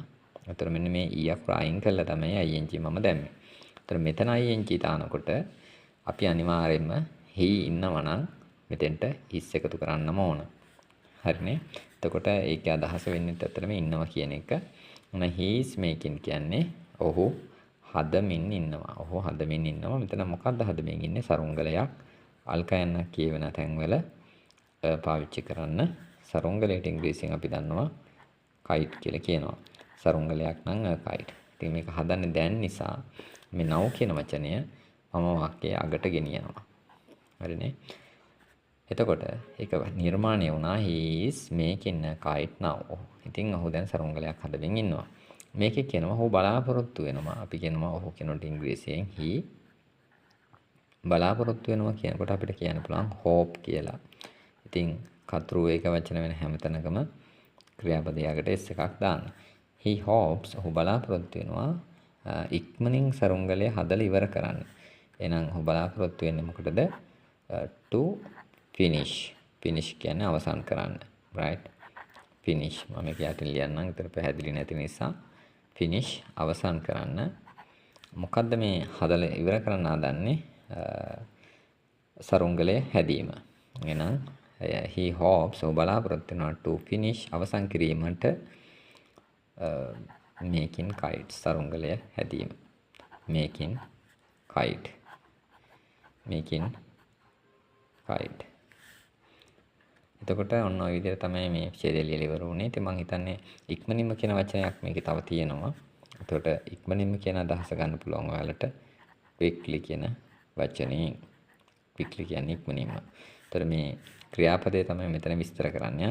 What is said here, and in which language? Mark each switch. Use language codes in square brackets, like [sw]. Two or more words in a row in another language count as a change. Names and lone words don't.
[si] ඒතර මෙන්න මේ e අකුර අයින් කළා තමයි ing මම දැම්මේ. ඒතර මෙතන ing දානකොට අපි අනිවාර්යයෙන්ම he ඉන්නවා නම් මෙතෙන්ට is එකතු කරන්නම ඕන. හරිනේ. එතකොට ඒකේ අදහස වෙන්නේ ඇත්තටම ඉන්නවා කියන එක. මොන [en] he is making [si] කියන්නේ ඔහු හදමින් ඉන්නවා. ඔහු හදමින් ඉන්නවා. මෙතන මොකද්ද හදමින් ඉන්නේ? සරුංගලයක්. අල්කයන් කියවෙන තැන්වල පාවිච්චි කරන්න. සරුංගලයට ඉංග්‍රීසියෙන් අපි දන්නවා kite කියලා කියනවා. සරුංගලයක් නම් kite. ඉතින් මේක හදන්නේ දැන් නිසා මේ now කියන වචනය මම වාක්‍යයේ අගට ගෙනියනවා. හරිනේ. එතකොට ඒක නිර්මාණය වුණා [en] he is making a kite now. [si] ඉතින් ඔහු දැන් සරුංගලයක් හදමින් ඉන්නවා. මේකේ කියනවා ඔහු බලාපොරොත්තු වෙනවා. අපි කියනවා ඔහු කියනකොට ඉංග්‍රීසියෙන් he බලාපොරොත්තු වෙනවා කියනකොට අපිට කියන්න පුළුවන් hope කියලා. ඉතින් කතුරු ඒක වචන වෙන හැමතැනකම ක්‍රියාපදයකට s එකක් දාන්න. [en] he hopes [si] ඔහු බලාපොරොත්තු වෙනවා ඉක්මනින් සරුංගලය හදලා ඉවර කරන්න. එහෙනම් ඔහු බලාපොරොත්තු වෙන්නේ මොකටද? [en] to finish. [si] finish කියන්නේ අවසන් කරන්න. right. finish. මම මේක යටින් ලියන්නම්. ඒතර පැහැදිලි නැති නිසා finish අවසන් කරන්න. මොකද්ද මේ හදලා ඉවර කරන්න හදන්නේ? සරුංගලය හැදීම. එහෙනම් [en] he hopes [si] ඔහු බලාපොරොත්තු වෙනවා [en] to finish [si] අවසන් කිරීමට [en] making kite [si] සරුංගලය හැදීම. [en] making kite. making kite. [si] එතකොට ඔන්න ඔය විදිහට තමයි මේ ඡේදය ලියලා ඉවර වුණේ. ඉතින් මම හිතන්නේ ඉක්මනින්ම කියන වචනයක් මේකේ තව තියෙනවා. එතකොට ඉක්මනින්ම කියන අදහස ගන්න පුළුවන් ඔයාලට quickly කියන වචනේ. quickly කියන්නේ ඉක්මනින්ම. එතකොට මේ ක්‍රියාපදේ තමයි මෙතන විස්තර කරන්නේ.